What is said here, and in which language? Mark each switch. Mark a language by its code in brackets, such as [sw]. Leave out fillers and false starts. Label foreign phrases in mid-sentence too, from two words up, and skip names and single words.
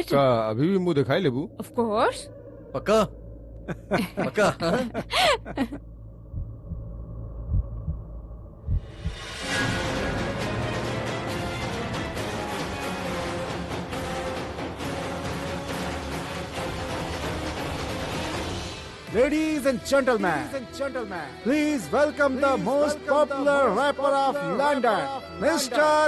[bho] क्या अभी भी मुंह दिखाई लेबू? [en] of course. [bho] पक्का पक्का हाँ? [en] Ladies and gentlemen, please welcome the most popular rapper of London, Mr.